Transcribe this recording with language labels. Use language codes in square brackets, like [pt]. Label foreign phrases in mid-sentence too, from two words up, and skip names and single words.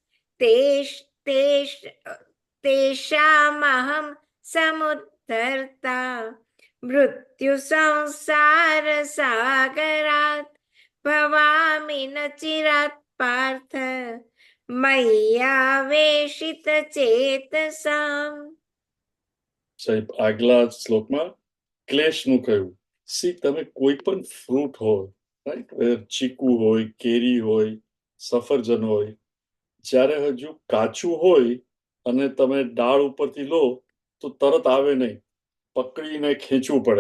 [sa] तेषामहं समुद्धर्ता, मृत्युसंसारसागरात् भवामि न चिरात् पार्थ, मय्यावेशितचेतसाम्. [gu] સાહેબ આગલા શ્લોકમાં ક્લેશનું કહ્યું. સી, તમે કોઈ પણ ફ્રૂટ હોય, રાઈટ, ચીકુ હોય, કેરી હોય, સફરજન હોય, જ્યારે હજુ કાચું હોય અને તમે ડાળ ઉપરથી લો તો તરત આવે નહીં, પકડીને ખેંચવું પડે.